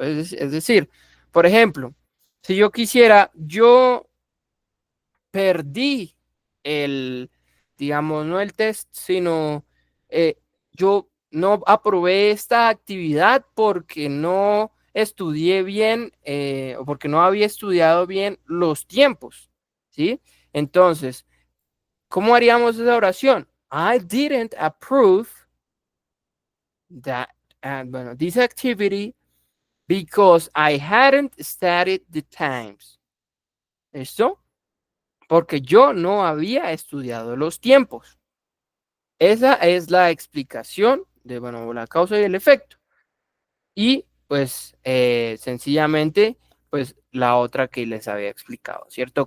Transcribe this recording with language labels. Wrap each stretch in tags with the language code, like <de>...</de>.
<es>Es decir, por ejemplo, si yo quisiera, yo perdí digamos, no el test, sino yo no aprobé esta actividad porque no estudié bien o porque no había estudiado bien los tiempos, ¿sí? Entonces, ¿cómo haríamos esa oración?</es> <en>I didn't approve that, bueno, this activity because I hadn't studied the times.</en> <es>¿Esto? Porque yo no había estudiado los tiempos. Esa es la explicación de, bueno, la causa y el efecto. Y pues sencillamente, pues la otra que les había explicado, ¿cierto?</es>